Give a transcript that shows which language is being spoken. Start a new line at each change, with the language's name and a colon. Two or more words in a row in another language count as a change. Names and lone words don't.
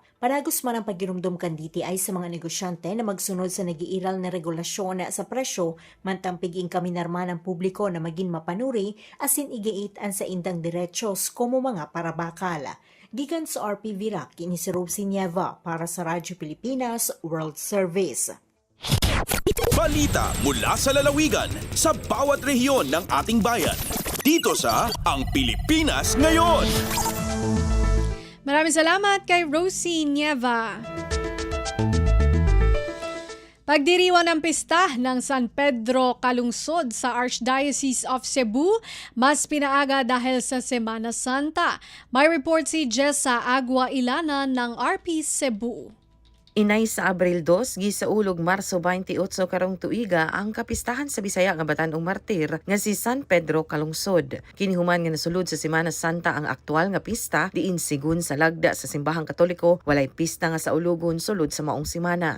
Bikol: Padagos man ang pagirumdum kan DTI sa mga negosyante na magsunod sa nagiiral na regulasyon sa presyo, mantang piging kaminarman ang publiko na maging mapanuri asin igiit ang sa indang diretsos como mga parabakal. Gikan sa RP Virac, kini si Rosie Nieva para sa Radyo Pilipinas World Service.
Filipino: Balita mula sa lalawigan sa bawat rehiyon ng ating bayan. Dito sa Ang Pilipinas Ngayon. Maraming salamat kay Rosie Nieva. Pagdiriwang ng pista ng San Pedro kalungsod sa Archdiocese of Cebu, mas pinaaga dahil sa Semana Santa. May report si Jessa Agua Ilana ng RP Cebu.
Cebuano: Inay sa Abril 2, gisaulog Marso 28 karong tuiga ang kapistahan sa Bisaya nga Bataan-ong Martir nga si San Pedro Kalungsod. Kinihuman nga nasulod sa Semana Santa ang aktual nga pista diin sigun sa lagda sa simbahang Katoliko, walay pista nga sa ulugon sulod sa maong semana.